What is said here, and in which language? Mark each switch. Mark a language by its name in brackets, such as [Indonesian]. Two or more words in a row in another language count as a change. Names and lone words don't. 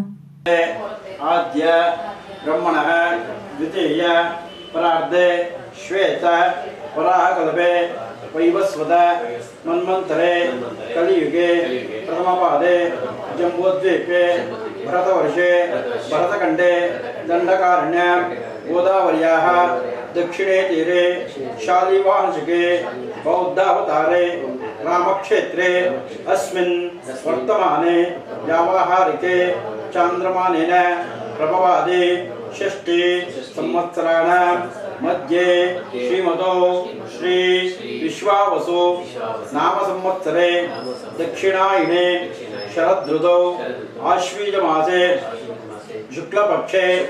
[Sanskrit] ಆದ್ಯ ಬ್ರಹ್ಮಣಃ ದ್ವಿತೀಯ ಪರಾರ್ಧೆ ಶ್ವೇತ ವರಾಹಕಲ್ಪೆ ವೈವಸ್ವತ ಮನ್ವಂತರೆ ಕಲಿಯುಗೆ ಪ್ರಥಮಪಾದೆ ಜಂಬೂದ್ವೀಪೆ ಭರತವರ್ಷೆ ಭರತಖಂಡೆ ದಂಡಕಾರಣ್ಯ गोदावर्याः दक्षिणे तीरे शालिवांशिके बौद्धावतारे रामक्षेत्रे अस्मिन् वर्तमाने व्यावहारिके चान्द्रमानेन प्रभवादि षष्ठी संवत्सराणां मध्ये श्रीमतो श्री विश्वावसु नाम संवत्सरे दक्षिणायने शरदृतौ आश्वीजमासे शुक्लपक्षे